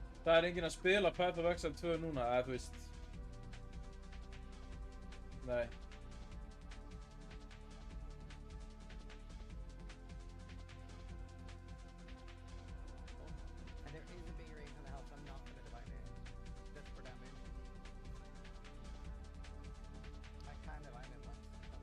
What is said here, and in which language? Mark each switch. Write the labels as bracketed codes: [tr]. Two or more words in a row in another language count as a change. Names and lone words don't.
[is] það er enginn að spila Path of Exile 2 núna, eða þú veist. Nei. [en] And there is a big range on the health, so I'm not gonna divine it. Just for damage. I can divine it once.